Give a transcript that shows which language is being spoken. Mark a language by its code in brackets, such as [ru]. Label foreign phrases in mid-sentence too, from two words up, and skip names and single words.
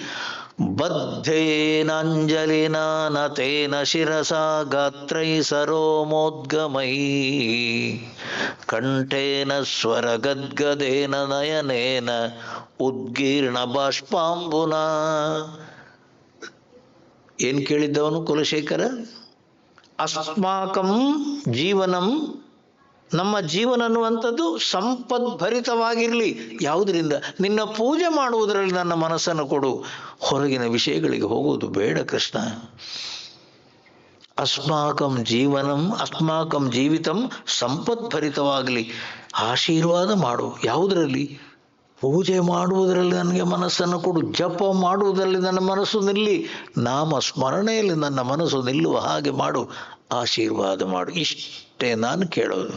[sa] ಬದ್ಧೇನಾಂಜಲಿನ ನತೇನ ಶಿರಸ ಗಾತ್ರೈ ಸರೋಮೋದ್ಗಮೈ ಕಂಠೇನ ಸ್ವರ ಗದ್ಗದೇನ ನಯನೇನ ಉದ್ಗೀರ್ಣ ಬಾಷ್ಪಾಂಬುನ. [kn] ಏನ್ ಕೇಳಿದ್ದವನು ಕುಲಶೇಖರ? [sa] ಅಸ್ಮಾಕಂ ಜೀವನಂ, [kn] ನಮ್ಮ ಜೀವನ ಅನ್ನುವಂಥದ್ದು ಸಂಪದ್ಭರಿತವಾಗಿರಲಿ. ಯಾವುದರಿಂದ? ನಿನ್ನ ಪೂಜೆ ಮಾಡುವುದರಲ್ಲಿ ನನ್ನ ಮನಸ್ಸನ್ನು ಕೊಡು. ಹೊರಗಿನ ವಿಷಯಗಳಿಗೆ ಹೋಗುವುದು ಬೇಡ ಕೃಷ್ಣ. [sa] ಅಸ್ಮಾಕಂ ಜೀವನಂ, ಅಸ್ಮಾಕಂ ಜೀವಿತಂ ಸಂಪದ್ಭರಿತವಾಗಲಿ. [kn] ಆಶೀರ್ವಾದ ಮಾಡು. ಯಾವುದರಲ್ಲಿ? ಪೂಜೆ ಮಾಡುವುದರಲ್ಲಿ ನನಗೆ ಮನಸ್ಸನ್ನು ಕೊಡು. ಜಪ ಮಾಡುವುದರಲ್ಲಿ ನನ್ನ ಮನಸ್ಸು ನಿಲ್ಲಿ. ನಾಮ ಸ್ಮರಣೆಯಲ್ಲಿ ನನ್ನ ಮನಸ್ಸು ನಿಲ್ಲುವ ಹಾಗೆ ಮಾಡು. ಆಶೀರ್ವಾದ ಮಾಡು. ಇಷ್ಟೇ ನಾನು ಕೇಳೋದು.